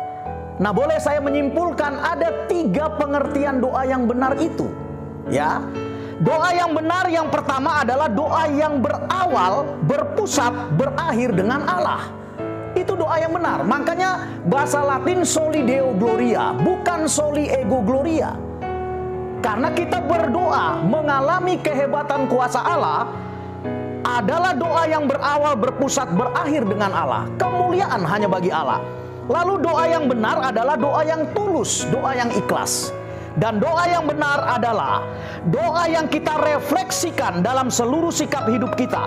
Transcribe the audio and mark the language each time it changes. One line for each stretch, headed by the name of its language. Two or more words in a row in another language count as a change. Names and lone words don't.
Indonesian: Nah, boleh saya menyimpulkan ada 3 pengertian doa yang benar itu. Ya, doa yang benar yang pertama adalah doa yang berawal, berpusat, berakhir dengan Allah. Itu doa yang benar. Makanya bahasa Latin
Latin: soli Deo gloria,
Indonesian: bukan
Latin: soli ego gloria.
Indonesian: Karena kita berdoa mengalami kehebatan kuasa Allah adalah doa yang berawal, berpusat, berakhir dengan Allah. Kemuliaan hanya bagi Allah. Lalu doa yang benar adalah doa yang tulus, doa yang ikhlas. Dan doa yang benar adalah doa yang kita refleksikan dalam seluruh sikap hidup kita.